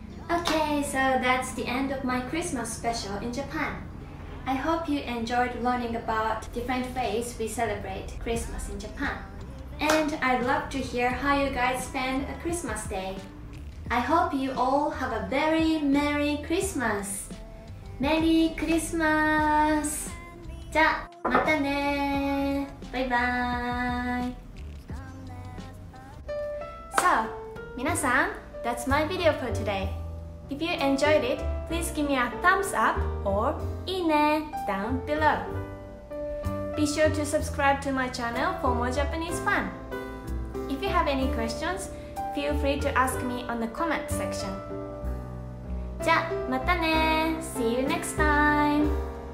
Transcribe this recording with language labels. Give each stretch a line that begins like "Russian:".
English: Okay, so that's the end of my Christmas special in Japan. I hope you enjoyed learning about different ways we celebrate Christmas in Japan. And I'd love to hear how you guys spend a Christmas day. I hope you all have a very Merry Christmas! Merry Christmas!
Japanese: じゃあ、またねー。バイバーイ。
English: So,
Japanese: 皆さん、
English: that's my video for today. If you enjoyed it, please give me a thumbs up or
Japanese: いいね
English: down below. Be sure to subscribe to my channel for more Japanese fun. If you have any questions, feel free to ask me on the comment section.
Japanese: じゃあ、またね
English: See you next time!